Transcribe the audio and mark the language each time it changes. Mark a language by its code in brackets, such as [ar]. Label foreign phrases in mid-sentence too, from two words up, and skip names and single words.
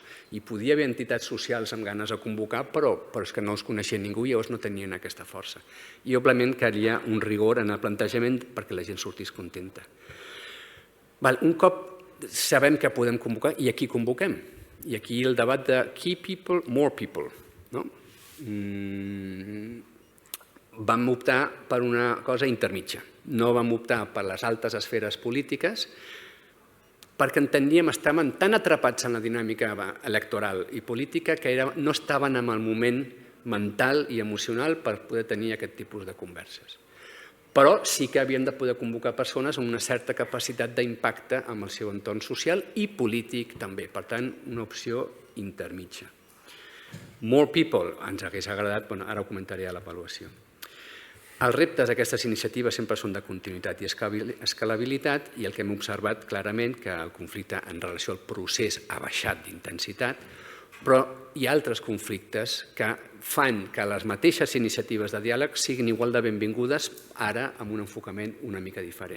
[ca] I podia haver entitats socials amb ganes de convocar, però és que no els coneixia ningú i llavors no tenien aquesta força. I, òbviament, calia un rigor en el plantejament perquè la gent sortís contenta. Un cop sabem que podem convocar, i a qui convoquem? I aquí el debat de [en] key people, more people. [ca] Vam optar per una cosa intermitja. No vam optar per les altes esferes polítiques perquè enteníem, estàvem tan atrapats en la dinàmica electoral i política que no estaven en el moment mental i emocional per poder tenir aquest tipus de converses. Però sí que havien de poder convocar persones amb una certa capacitat d'impacte amb el seu entorn social i polític també. Per tant, una opció intermitja. [en] More people, [ca] ens hagués agradat, ara ho comentaré a l'avaluació. Els reptes d'aquestes iniciatives sempre són de continuïtat i escalabilitat i el que hem observat clarament que el conflicte en relació al procés ha baixat d'intensitat, però hi ha altres conflictes que fan que les mateixes iniciatives de diàleg siguin igual de benvingudes ara amb un enfocament una mica diferent.